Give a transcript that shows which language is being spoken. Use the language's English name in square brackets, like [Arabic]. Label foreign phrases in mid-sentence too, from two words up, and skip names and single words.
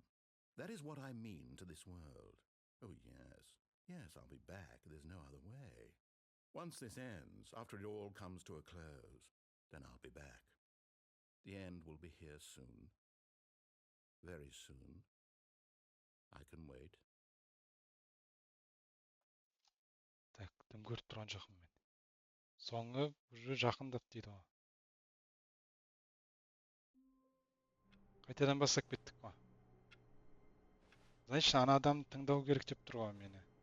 [English] That is what I mean to this world. Oh, yes. Yes, I'll be back. There's no other way. Once this ends, after it all comes to a close, then I'll be back. The end will be here soon. Very soon. I can wait. [Kazakh] Так, тым көріп тұрған жоқпын мен. Соңы уже жақындап дейді ғой. Қайтадан бастап кеттік қой. Значит, ана адам тыңдау керек деп тұр ғой мені.